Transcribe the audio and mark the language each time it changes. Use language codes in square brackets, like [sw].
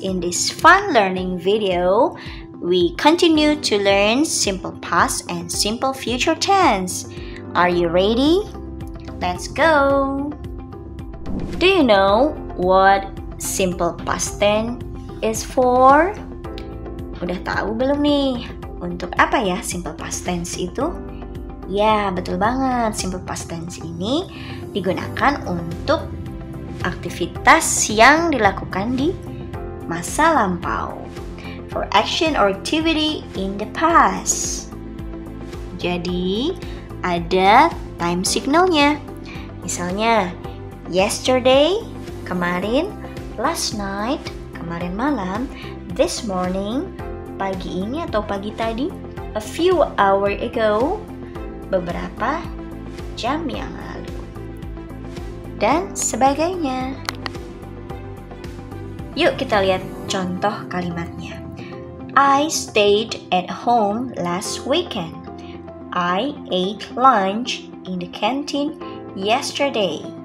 [en] In this fun learning video, we continue to learn simple past and simple future tense. Are you ready? Let's go! Do you know what simple past tense is for? [id] Udah tahu belum nih? Untuk apa ya simple past tense itu? Ya, betul banget. Simple past tense ini digunakan untuk aktivitas yang dilakukan di masa lampau. [en] For action or activity in the past. [id] Jadi, ada time signalnya. Misalnya, [en] yesterday, [id] kemarin, [en] last night, [id] kemarin malam, [en] this morning, [id] pagi ini atau pagi tadi, [en] a few hours ago, [id] beberapa jam yang lalu, dan sebagainya. Yuk kita lihat contoh kalimatnya. [en] I stayed at home last weekend. I ate lunch in the canteen yesterday.